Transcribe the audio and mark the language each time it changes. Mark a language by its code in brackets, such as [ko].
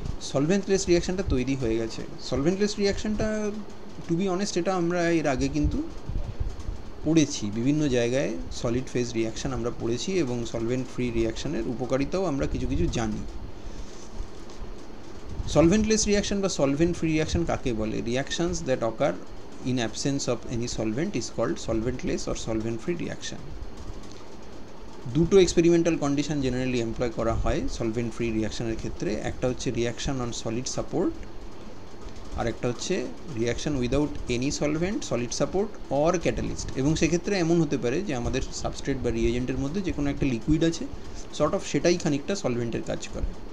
[bn] সলভেন্টলেস রিয়াকশানটা তৈরি হয়ে গেছে। সলভেন্টলেস রিয়াকশানটা টু বি অনেস্ট এটা আমরা এর আগে কিন্তু পড়েছি বিভিন্ন জায়গায়, সলিড ফেজ রিয়াকশান আমরা পড়েছি, এবং সলভেন্ট ফ্রি রিয়াকশানের উপকারিতাও আমরা কিছু জানি। সলভেন্টলেস রিয়াকশান বা সলভেন্ট ফ্রি রিয়াকশান কাকে বলে? [en] Reactions that occur in absence of any solvent is called solventless or solvent free reaction. [bn] দুটো এক্সপেরিমেন্টাল কন্ডিশন জেনারেলি এমপ্লয় করা হয় সলভেন্ট ফ্রি রিয়াকশানের ক্ষেত্রে। [en] একটা হচ্ছে reaction on solid support, [bn] আর একটা হচ্ছে [en] Reaction without any solvent, solid support or catalyst. [bn] এবং সেক্ষেত্রে এমন হতে পারে যে আমাদের সাবস্ট্রেট বা রিয়েজেন্টের মধ্যে যে কোনো একটা লিকুইড আছে, সর্ট অফ সেটাই খানিকটা সলভেন্টের কাজ করে।